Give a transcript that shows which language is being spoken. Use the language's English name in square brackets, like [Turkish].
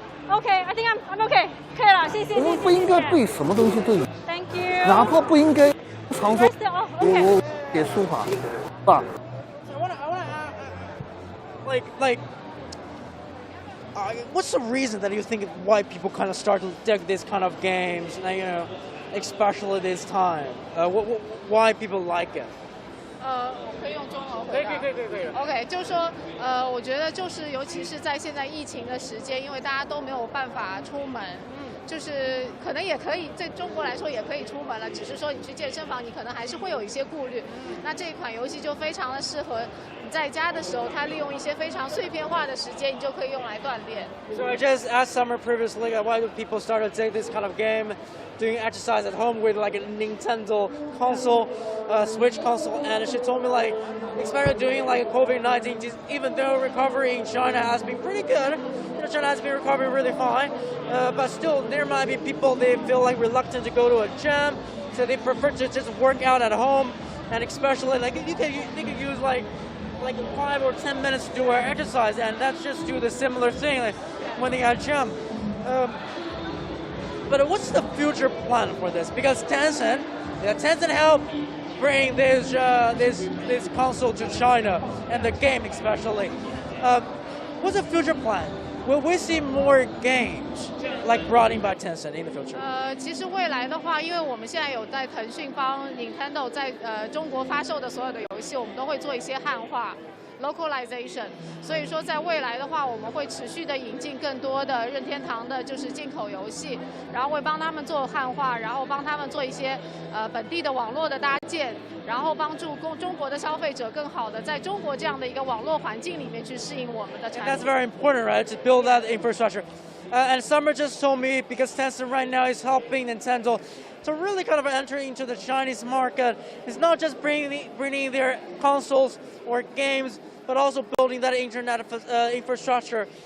[English] Okay, I think I'm okay. [Chinese] 可以了，谢谢。我们不应该对什么东西都有。哪怕不应该常说 [English] Oh, okay. [Chinese] 我写书法，吧？ [English] So I wanna like, what's the reason that you think white people kind of start to dig this kind of games, you know, especially this time? Why people like it? [Chinese] 我可以用中文回答。可以。 OK， 就是说，我觉得就是尤其是在现在疫情的时间，因为大家都没有办法出门，就是可能也可以在中国来说也可以出门了，只是说你去健身房，你可能还是会有一些顾虑。那这一款游戏就非常的适合你在家的时候，它利用一些非常碎片化的时间，你就可以用来锻炼。 [English] So I just asked Summer previously why do people start to take this kind of game, doing exercise at home with like a Nintendo console, Switch console, and she told me like, especially doing like COVID-19, even though recovery in China has been pretty good, you know, China has been recovering really fine, but still there might be people they feel like reluctant to go to a gym, so they prefer to just work out at home, and especially like they could use like 5 or 10 minutes to do our exercise, and that's just do the similar thing like when they at gym. But what's the future plan for this? Because Tencent helped bring this console to China and the game especially. What's the future plan? Will we see more games like brought in by Tencent in the future? [Chinese] 其实未来的话，因为我们现在有在腾讯帮 Nintendo 在中国发售的所有的游戏，我们都会做一些汉化。 localization， 所以说在未来的话，我们会持续的引进更多的任天堂的就是进口游戏，然后会帮他们做汉化，然后帮他们做一些本地的网络的搭建，然后帮助中国的消费者更好的在中国这样的一个网络环境里面去适应我们的产品。 [English] That's very important, right? To build that infrastructure. And Summer just told me because Tencent right now is helping Nintendo to really kind of enter into the Chinese market. It's not just bringing their consoles or games, but also building that internet infrastructure.